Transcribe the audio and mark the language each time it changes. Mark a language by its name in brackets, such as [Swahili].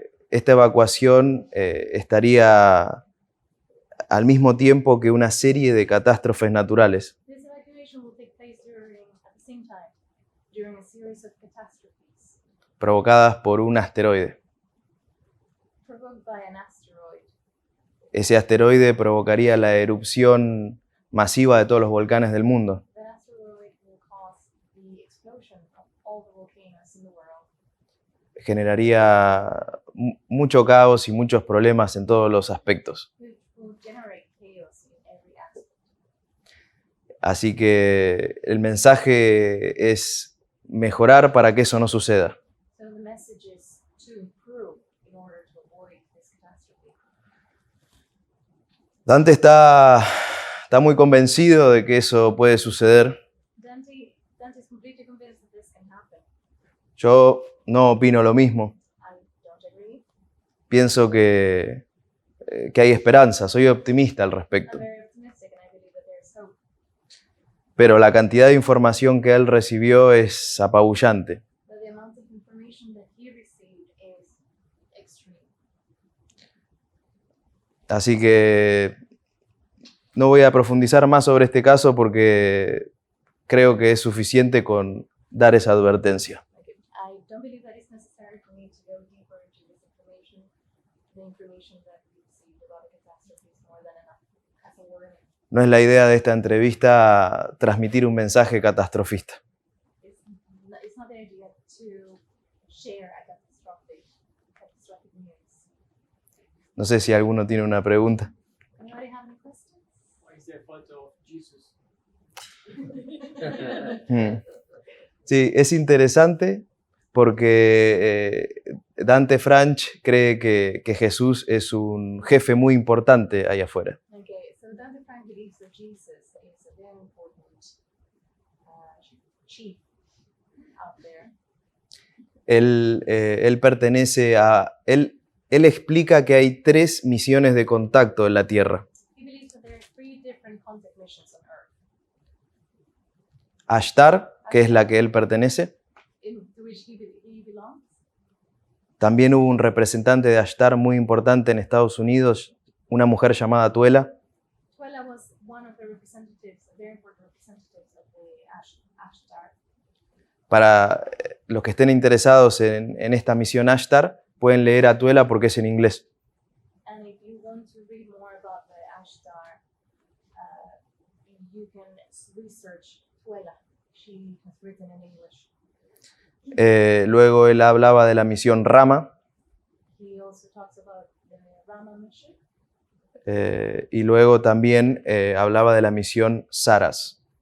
[Spanish] Esta evacuación estaría al mismo tiempo que una serie de catástrofes naturales. [English] This evacuation will take place at the same time during a series of catastrophes [Spanish] Provocadas por un asteroide. [English] provoked by an asteroid. [Spanish] Ese asteroide provocaría la erupción masiva de todos los volcanes del mundo. [English] That asteroid will cause the explosion of all the volcanoes in the world. [Spanish] Generaría mucho caos y muchos problemas en todos los aspectos. [English] Which will generate chaos in every aspect. [Spanish] Así que el mensaje es mejorar para que eso no suceda. [English] So the message is to improve in order to avoid this catastrophe. [Spanish] Dante está muy convencido de que eso puede suceder. [English] Dante is completely convinced that this can happen. [Spanish] Yo no opino lo mismo. [English] I don't agree. [Spanish] Pienso que hay esperanza, soy optimista al [English] I'm [Spanish] respecto. [English] very optimistic and I believe that there is hope. [Spanish] Pero la cantidad de información que él recibió es apabullante. [English] But the amount of information that he received is extreme. [Spanish] Así que no voy a profundizar más sobre este caso porque creo que es suficiente con dar esa advertencia. [English] I don't believe that it's necessary for me to go deeper into this information. The information that we received about the catastrophe is more than enough as a warning. [Spanish] No es la idea de esta entrevista transmitir un mensaje catastrofista. [English] It's not the idea to share a catastrophic news. [Spanish] No sé si alguno tiene una pregunta. [English] Anybody have any questions? Why is there a photo of Jesus? [Spanish] Sí, es interesante porque Dante Franch cree que Jesús es un jefe muy importante allá afuera. [English] Okay, so Dante Frank believes that Jesus is a very important chief out there. [Spanish] Él pertenece a... Él explica que hay 3 misiones de contacto en la Tierra. [English] He believes that there are 3 different contact missions on Earth, [Spanish] Ashtar, que es la que él pertenece. [English] to which he belongs. [Spanish] También hubo un representante de Ashtar muy importante en Estados Unidos, una mujer llamada Tuela. [English] Tuela was one of the representatives, a very important representatives of the Ashtar. [Spanish] Para los que estén interesados en esta misión Ashtar, pueden leer a Tuela porque es en inglés. [English] And if you want to read more about the Ashtar, you can research Tuela. She has written in English. [Spanish] Luego él hablaba de la misión Rama, [English] He also talks about the Rama mission. [Spanish] Y luego también hablaba de la misión Saras.